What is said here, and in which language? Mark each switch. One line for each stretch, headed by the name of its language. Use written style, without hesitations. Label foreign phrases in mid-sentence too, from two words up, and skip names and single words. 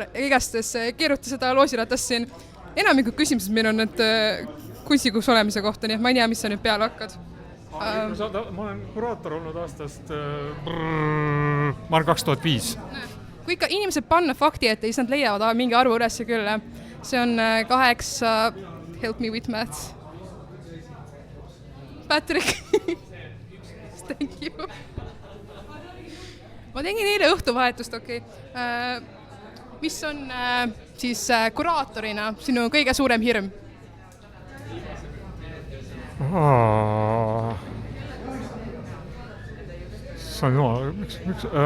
Estonian: Igastes keeruta seda loosiratast siin. Enamikud küsimused meil on need kunstnikuks olemise kohta, nii et ma ei tea, mis sa nüüd peale hakkad. Ma olen kuraator olnud aastast, ma olen 2005. Kui ikka inimesed panna fakti ette, siis nad leiavad mingi arvu üles küll. See on 8,
English: help me with maths. Patrick, thank you.
Estonian: Ma tegin eile õhtuvahetust, okei. Mis on siis kuraatorina sinu kõige suurem hirm? See on jumal, miks?